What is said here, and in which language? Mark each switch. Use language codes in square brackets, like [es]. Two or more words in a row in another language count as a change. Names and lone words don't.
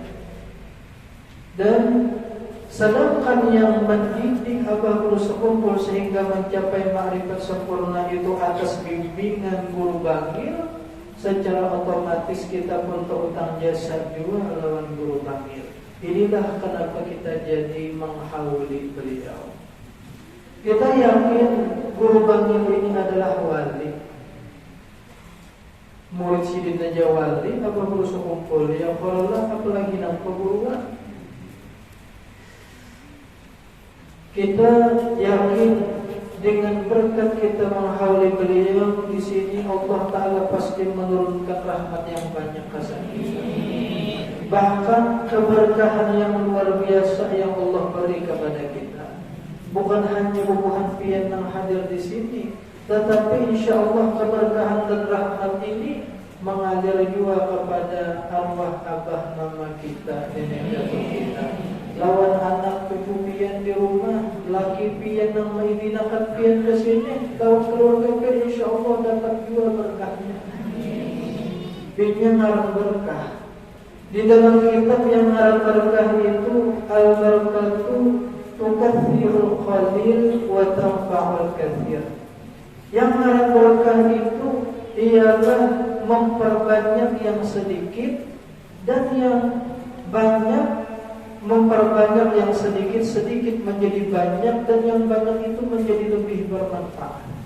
[id] Dan sedangkan yang mendidik Abah Guru Sekumpul sehingga mencapai makrifat sempurna itu atas bimbingan Guru Bangil, secara otomatis kita pun terhutang jasa juga lawan Guru Bangil. Inilah kenapa kita jadi menghauli beliau. Kita yakin Guru Bangil ini adalah wali, murid Sidin Naja wali, Abah Guru Sekumpul yang Allah apalagi nampak guru. Kita yakin dengan berkat kita menghauli beliau di sini, Allah Ta'ala pasti menurunkan rahmat yang banyak kepada kita. Bahkan keberkahan yang luar biasa yang Allah beri kepada kita. Bukan hanya [bjn] bubuhan pian [id] yang hadir di sini, tetapi [ar] إن شاء الله [id] keberkahan dan rahmat ini mengalir juga kepada arwah abah mama kita, nenek datuk kita, lawan anak cucu pian di rumah, [bjn] laki pian [id] yang maidinakat pian ke sini, lawan keluarga pian [ar] إن شاء الله [id] dapat juga berkahnya. Ini ngarang berkah. Di dalam kitab yang ngarang berkah itu [ar] البركة تكثر القليل وتنفع الكثير. [id] Yang ngarang berkah itu ialah memperbanyak yang sedikit dan yang banyak memperbanyak yang sedikit menjadi banyak dan yang banyak itu menjadi lebih bermanfaat.